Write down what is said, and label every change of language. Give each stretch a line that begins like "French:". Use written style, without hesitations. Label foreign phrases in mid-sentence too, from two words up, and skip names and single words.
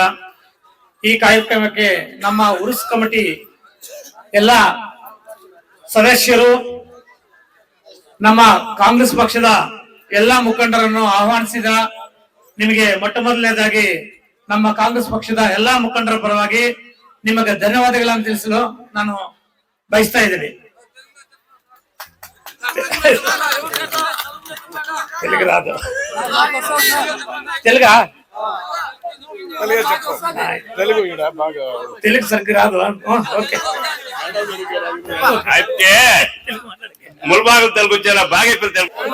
Kannada: ಈ ಕಾರ್ಯಕ್ರಮಕ್ಕೆ ನಮ್ಮ ಉರುಸ್ ಕಮಿಟಿ ಎಲ್ಲ ಸದಸ್ಯರು ನಮ್ಮ ಕಾಂಗ್ರೆಸ್ ಪಕ್ಷದ ಎಲ್ಲಾ ಮುಖಂಡರನ್ನು ಆಹ್ವಾನಿಸಿದ. ನಿಮಗೆ ಮೊಟ್ಟ ಮೊದಲನೇದಾಗಿ ನಮ್ಮ ಕಾಂಗ್ರೆಸ್ ಪಕ್ಷದ ಎಲ್ಲಾ ಮುಖಂಡರ ಪರವಾಗಿ ನಿಮಗೆ ಧನ್ಯವಾದಗಳನ್ನು ತಿಳಿಸಲು ನಾನು ಬಯಸ್ತಾ ಇದ್ದೀನಿ.
Telugu: తెలుగు సరిగ్గా రాదు. ఓకే అయితే ముల్బాగం తెలుగు వచ్చేలా బాగా తెలుగు.